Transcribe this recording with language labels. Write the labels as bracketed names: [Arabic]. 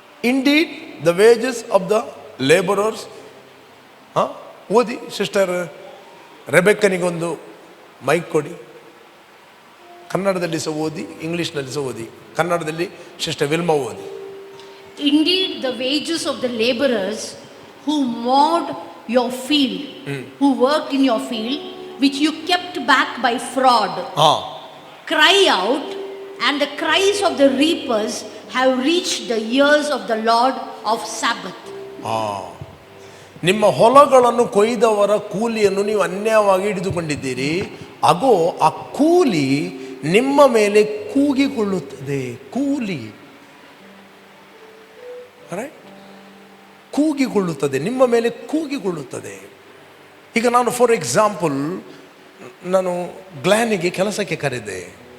[English] Indeed the wages of the labourers. [Kannada] ಓದಿ sister ರೆಬೆಕ್ಕನಿಗೊಂದು mic ಕೊಡಿ. ಕನ್ನಡದಲ್ಲಿ ಸಹ ಓದಿ, ಇಂಗ್ಲಿಷ್ನಲ್ಲಿ ಸಹ ಓದಿ. ಕನ್ನಡದಲ್ಲಿ ಸಿಸ್ಟರ್ ವಿಲ್ಮಾ ಓದಿ. [English] Indeed, the wages of the laborers who mowed your field, who worked in your field, which you kept back by fraud, cry out, and the cries of the reapers have reached the ears of the Lord of Sabbath. [Kannada] ನಿಮ್ಮ ಹೊಲಗಳನ್ನು ಕೊಯ್ದವರ ಕೂಲಿಯನ್ನು ನೀವು ಅನ್ಯಾಯವಾಗಿ ಹಿಡಿದುಕೊಂಡಿದ್ದೀರಿ. ಅಗೋ, ಆ ಕೂಲಿ ನಿಮ್ಮ ಮೇಲೆ ಕೂಗಿಕೊಳ್ಳುತ್ತದೆ. ಕೂಲಿ, right? ಕೂಗಿಕೊಳ್ಳುತ್ತದೆ, ನಿಮ್ಮ ಮೇಲೆ ಕೂಗಿಕೊಳ್ಳುತ್ತದೆ. ಈಗ ನಾನು [English] for example, [Kannada] ನಾನು ಗ್ಲಾನಿಗೆ ಕೆಲಸಕ್ಕೆ ಕರೆದೆ.